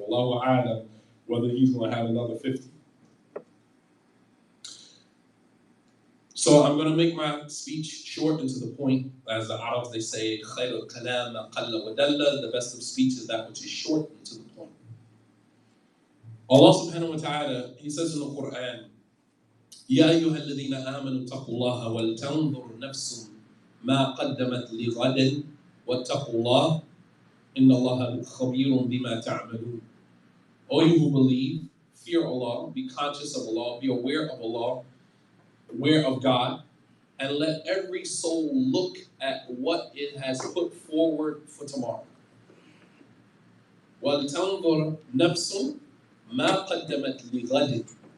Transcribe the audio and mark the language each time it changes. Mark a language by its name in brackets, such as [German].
[English] Wallahu a'lam whether he's going to have another 50. So I'm going to make my speech short and to the point. As the Arabs, they say, [Arabic] خَيْرُ الْكَلَامَ قَلَّ وَدَلَّ. [English] The best of speech is that which is short and to the point. Allah subhanahu wa ta'ala, he says in the Quran, [Arabic] يَا أَيُّهَا الَّذِينَ آمَنُوا اتَّقُوا اللَّهَ وَلْتَنْظُرْ نَفْسٌ مَا قَدَّمَتْ لِغَدٍ وَاتَّقُوا اللَّهَ إِنَّ اللَّهَ خَبِيرٌ بِمَا تَعْمَلُونَ. [English] O you who believe, fear Allah, be conscious of Allah, be aware of Allah, aware of God, and let every soul look at what it has put forward for tomorrow. [Arabic] وَلْتَنْظُرْ نَفْسٌ مَا قَدَّمَتْ لِغَدٍ.